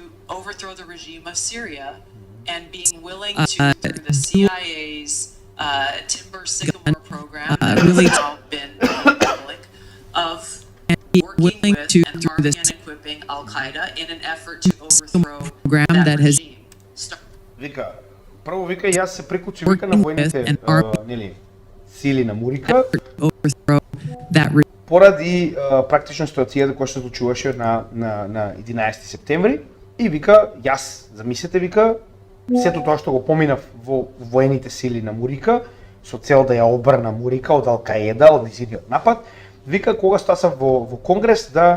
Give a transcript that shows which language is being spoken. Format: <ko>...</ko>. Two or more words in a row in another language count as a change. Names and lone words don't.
<en>to overthrow the regime of Syria and being willing to, Uh, through the CIA's Timber Sycamore program, that really- has now been public, of And he working willing with to and through this arming and equipping Al Qaeda in an effort to overthrow program that has- regime.</en> <mk>Вика, прво вика јас се прикучи вика на</mk> <en>Working</en> <mk>војните</mk> <en>with and armed-</en> <mk>нели сили на Мурика</mk> <en>Overthrow that regime.</en> <mk>поради практично ситуацијата која се случуваше на 11 септември и вика јас замислете вика сето тоа што го поминав во воените сили на Мурика со цел да ја обрна Мурика од Ал Каеда, од низиниот напад, вика кога стасав во Конгрес</mk>